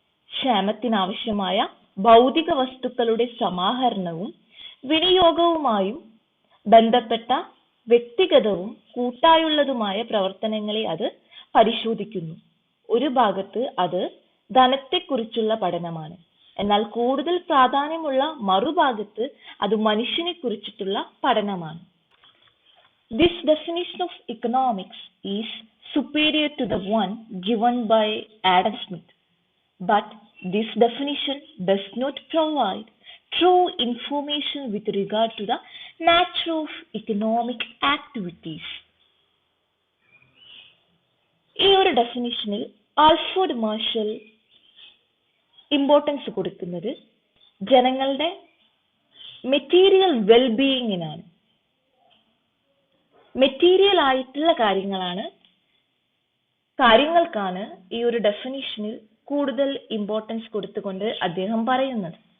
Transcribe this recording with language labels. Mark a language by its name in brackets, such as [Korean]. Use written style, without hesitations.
[Malayalam] ക്ഷേമത്തിനാവശ്യമായ ഭൗതിക വസ്തുക്കളുടെ സമാഹരണവും വിനിയോഗവുമായും ബന്ധപ്പെട്ട വ്യക്തിഗതവും കൂട്ടായുള്ളതുമായ പ്രവർത്തനങ്ങളെ അത് പരിശോധിക്കുന്നു. ഒരു ഭാഗത്ത് അത് ധനത്തെക്കുറിച്ചുള്ള പഠനമാണ്, എന്നാൽ കൂടുതൽ പ്രാധാന്യമുള്ള മറുഭാഗത്ത് അത് മനുഷ്യനെ കുറിച്ചിട്ടുള്ള പഠനമാണ്. [English] This definition of economics is superior to the one given by Adam Smith, but this definition does not provide true information with regard to the nature of economic activities. [Malayalam] ഈ ഒരു ഡെഫിനിഷനിൽ ആൽഫ്രഡ് മാർഷൽ ഇമ്പോർട്ടൻസ് കൊടുക്കുന്നത് ജനങ്ങളുടെ material വെൽബീയിങ്ങിനാണ്. Material ആയിട്ടുള്ള കാര്യങ്ങൾക്കാണ് ഈ ഒരു ഡെഫിനിഷനിൽ കൂടുതൽ importance കൊടുത്തുകൊണ്ട് അദ്ദേഹം പറയുന്നത്.